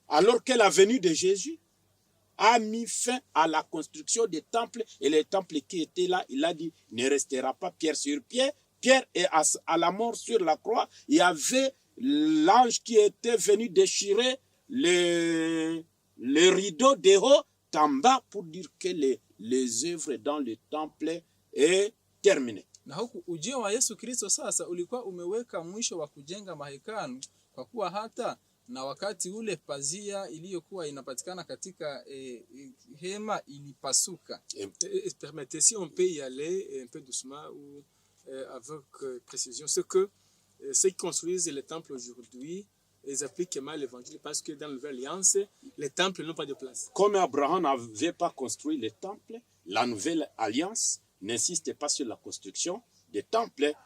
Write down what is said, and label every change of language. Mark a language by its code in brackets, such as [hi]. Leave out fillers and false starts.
[fr] Alors que la venue de Jésus a mis fin à la construction des temples, et les temples qui étaient là, il a dit, ne restera pas pierre sur pierre. Pierre est à la mort sur la croix. Il y avait l'ange qui était venu déchirer le rideau de haut en bas pour dire que les œuvres dans le temple est terminées. [sw] na huku ujio wa Yesu Kristo sasa ulikuwa umeweka mwisho wa kujenga mahekalu, kwa kuwa hata na wakati ule pazia iliyokuwa inapatikana katika hema ilipasuka. [fr] Permettez, si on peut y aller un peu doucement ou avec précision, c'est que ceux qui construisent les temples aujourd'hui, ils appliquent mal l'évangile parce que dans la Nouvelle Alliance, les temples n'ont pas de place. Comme Abraham n'avait pas construit les temples, la nouvelle alliance n'insiste pas sur la construction des temples.